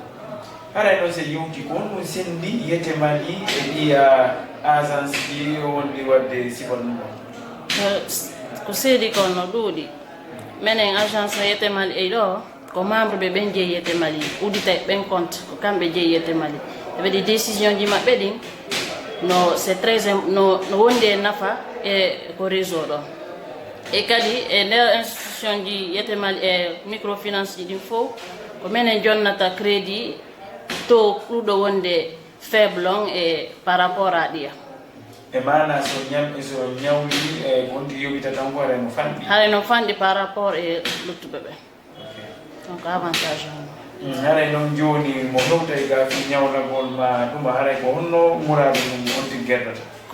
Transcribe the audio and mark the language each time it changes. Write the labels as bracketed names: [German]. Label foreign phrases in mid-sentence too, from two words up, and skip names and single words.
[Fula] Haray noon so yewti ko on ɗum sendi yete Mali e ɗiya agence ji wondi wadde sifon ɗum ko seedi kon no ɗuuɗi minen agence yete Mali e ɗo ko membre ɓe ɓen jeeyi yete Mali udita ɓen compte ko kamɓe jeeyi yete Mali ɓe waɗi décision ji maɓɓe ɗin no [French] c'est très [Fula] no wondi e nafa e ko réseau ɗo e kadi e nder institution ji yetemal e microfinance ji ɗin fof ko minen jonnata crédit to ɗuɗo wonde faible on e [French] par rapport à [Fula] ɗiya e mana so ñawli e gonti yoɓita tan ko no fanɗi haɗa no fanɗi [French] par rapport [Fula] e luttuɓe ɓe donc avantage on haray noon joni mo hewta e ga fi ñawlagol ma ɗum haray ko honno muradu mum on tigui guerdata ko